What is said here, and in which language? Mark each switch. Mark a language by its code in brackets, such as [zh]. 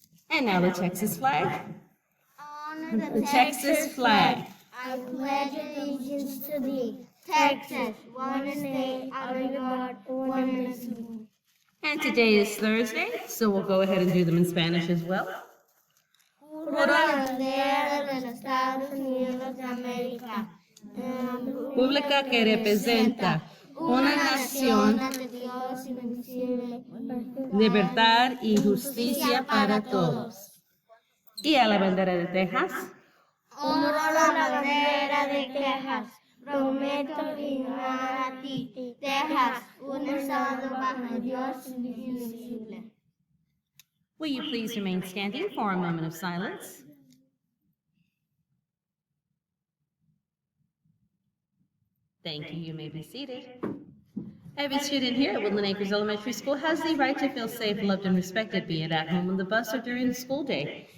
[en] And now the Texas flag. Honor The Texas flag. I pledge allegiance to thee, Texas, one state under God, one nation. And today is Thursday, so we'll go ahead and do them in Spanish as well. [es] Juro la bandera de los Estados Unidos de América, Pública que representa una nación, de Dios invencible, libertad y justicia para todos. Y a la bandera de Texas. honro la bandera de Texas, prometo firmar a ti, Texas, un estado bajo Dios invencible. [en] Will you please remain standing for a moment of silence? Thank you. You may be seated. Every student here at Woodland Acres Elementary School has the right to feel safe, loved, and respected, be it at home, on the bus, or during the school day.